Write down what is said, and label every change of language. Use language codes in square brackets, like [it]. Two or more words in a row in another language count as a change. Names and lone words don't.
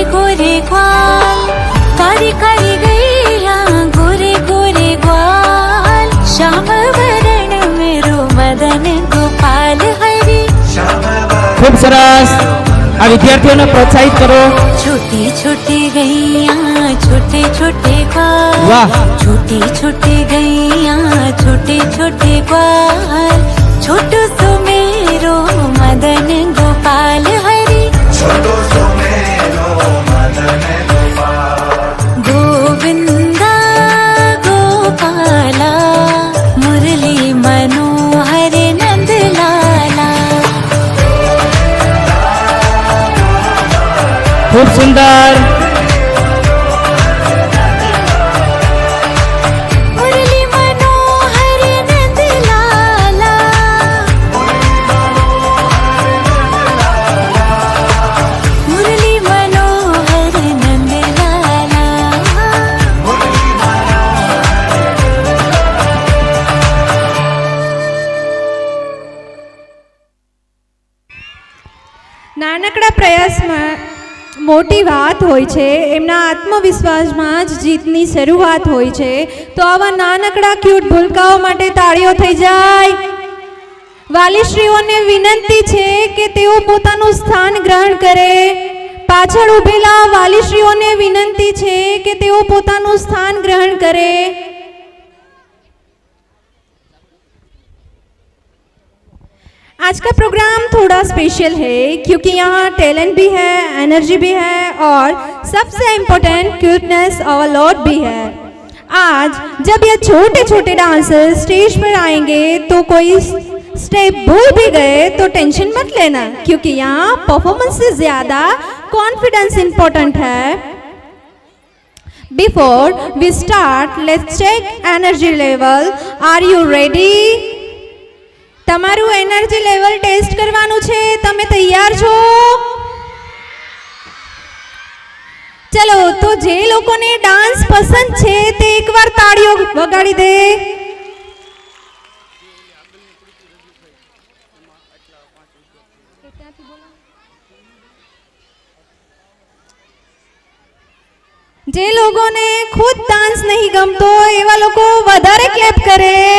[hi] गोरे ग्वाल, कारी कारी गैया गोरे गोरे ग्वाल, श्याम वरण मेरो मदन गोपाल हरी। [gu] ખૂબ સરસ. આ વિદ્યાર્થીઓને પ્રોત્સાહિત કરો. [hi] छोटी छोटी गैया छोटे छोटे ग्वाल, [gu] વાહ. [hi] छोटी छोटी गैया छोटे छोटे ग्वाल, छोटो सुमेरो मदन गोपाल हरी। छोटो सुमेरो मदन गोपाल। गोविंदा गोपाला मुरली मनोहर नंद लाला। [gu] ખૂબ સુંદર. [hi] मुरली मनोहर नंद लाला, मुरली मनोहर नंद लाला। [gu] નાનકડા પ્રયાસમાં મોટી વાત હોય છે, એમના આત્મવિશ્વાસમાં જ જીતની શરૂઆત હોય છે. તો આવા નાનકડા ક્યુટ ભૂલકાઓ માટે તાળીઓ થઈ જાય. વાલીશ્રીઓને વિનંતી છે કે તેઓ પોતાનું સ્થાન ગ્રહણ કરે. પાછળ ઊભેલા વાલીશ્રીઓને વિનંતી છે કે તેઓ પોતાનું સ્થાન ગ્રહણ કરે. [hi] आज का प्रोग्राम थोड़ा स्पेशल है क्योंकि यहाँ टैलेंट भी है, एनर्जी भी है और सबसे [en] important cuteness [hi] और लॉट भी है. आज जब ये छोटे छोटे [en] dancers stage [hi] पर आएंगे तो कोई स्टेप भूल भी गए तो टेंशन मत लेना, क्योंकि यहाँ परफॉर्मेंस से ज़्यादा [en] confidence important [hi] है. [en] Before we start, let's check energy level. Are you ready? [gu] તમારું [en] energy level [gu] ટેસ્ટ કરવાનું છે. તમે તૈયાર છો? ચલો, તો જે લોકોને ડાન્સ પસંદ છે તે એકવાર તાળીઓ વગાડી દે. જે લોકોને ખુદ ડાન્સ નહીં ગમતો એવા લોકો વધારે ક્લેપ કરે.